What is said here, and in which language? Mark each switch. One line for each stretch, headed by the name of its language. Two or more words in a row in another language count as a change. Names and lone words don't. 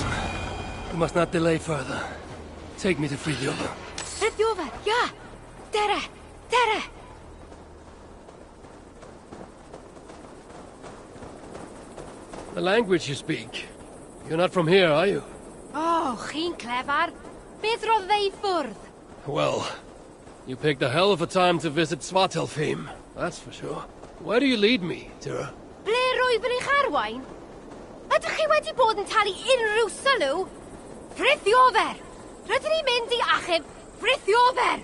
English: We must not delay further. Take me to Fridolin.
Welsh: Fridolin, ja! Dere!
English: The language you speak. You're not from here, are you?
Welsh: Oh, chi'n clefar. Beth roedd fe I ffwrdd?
English: Well, you picked a hell of a time to visit Svartalfheim, that's for sure. Where do you lead me, Tira?
Welsh: Ble rwyf yn eich arwain? Ydych chi wedi bod yn talu unrhyw sylw? Fridolin! Rydyn ni'n mynd I achub Fridolin!